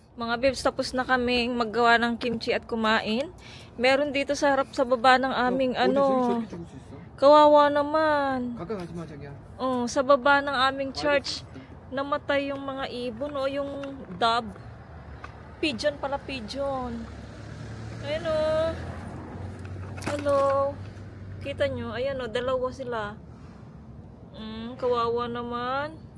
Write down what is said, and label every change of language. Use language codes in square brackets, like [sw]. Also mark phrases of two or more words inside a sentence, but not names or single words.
[tl] Mga bebs, tapos na kaming maggawa ng kimchi at kumain. Meron dito sa harap sa baba ng aming kawawa naman. [ko] 가까이 가지 마 자기야. [tl] Sa baba ng aming church, namatay yung mga ibon o yung dove. Pigeon pala, pigeon. Ayun o. Hello. Kita nyo? Ayan o, dalawa sila. Kawawa naman.